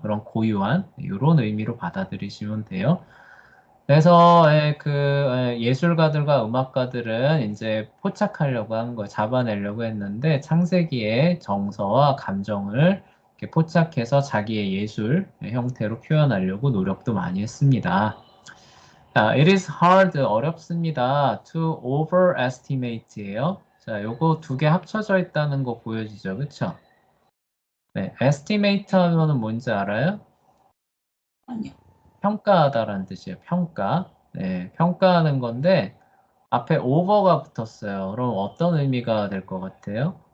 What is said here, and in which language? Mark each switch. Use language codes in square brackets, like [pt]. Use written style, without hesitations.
[ko] 그런 고유한 이런 의미로 받아들이시면 돼요. 그래서 예술가들과 음악가들은 이제 포착하려고 한 거, 잡아내려고 했는데 창세기의 정서와 감정을 이렇게 포착해서 자기의 예술 형태로 표현하려고 노력도 많이 했습니다. [en] 자, it is hard, [ko] 어렵습니다. [en] to overestimate예요. [ko] 자, 요거 두 개 합쳐져 있다는 거 보여지죠, 그쵸? 네, estimate 하면은 뭔지 알아요? 아니요. 평가하다라는 뜻이에요. 평가. 네, 평가하는 건데 앞에 over가 붙었어요. 그럼 어떤 의미가 될 것 같아요?